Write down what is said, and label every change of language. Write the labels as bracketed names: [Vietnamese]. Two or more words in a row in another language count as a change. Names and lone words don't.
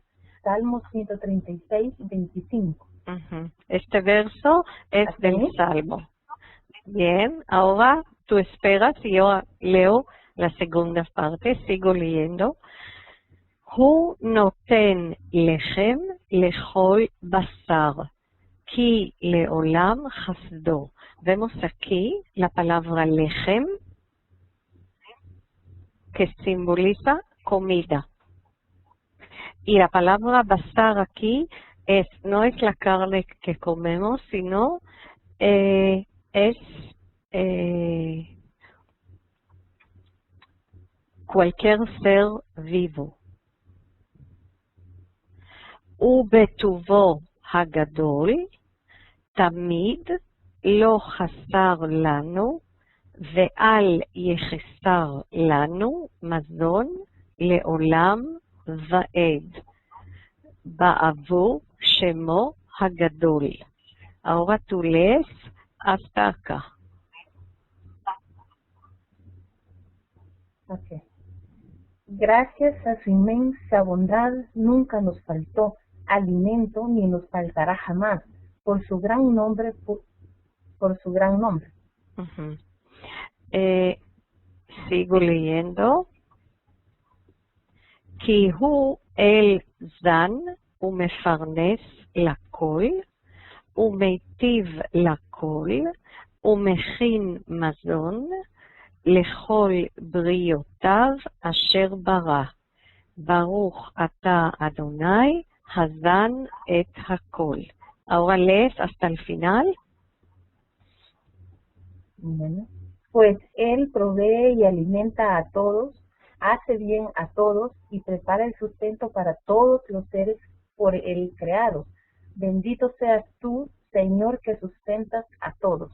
[Spanish] Salmos 136, 25. Este verso es ¿Así? del Salmo. Bien, ahora tú esperas y yo leo la segunda parte, sigo leyendo. [Hebrew] הוא נותן לחם לכל בשר, כי לעולם חסדו. [Spanish] Vemos aquí la palabra lechem, que simboliza comida. Y la palabra basar aquí no es la carne que comemos, sino es cualquier ser vivo. [Hebrew] ובטובו הגדול, תמיד לא חסר לנו, ואל יחסר לנו מזון לעולם ועד, בעבור שמו הגדול. [Spanish] Ahora tú lees hasta acá. Okay. Gracias a su inmensa bondad nunca nos faltó alimento ni nos faltará jamás por su gran nombre. Por su gran nombre. Sigo leyendo. [Hebrew] כי הוא אל זן ומפרנס לכל, ומיטיב לכל, ומכין מזון לכל בריאותיו אשר ברא. ברוך אתה אדוני, הזן את הכל. [Spanish] Ahora lees hasta el final. Pues Él provee y alimenta a todos, hace bien a todos y prepara el sustento para todos los seres por Él creados. Bendito seas tú, Señor, que sustentas a todos.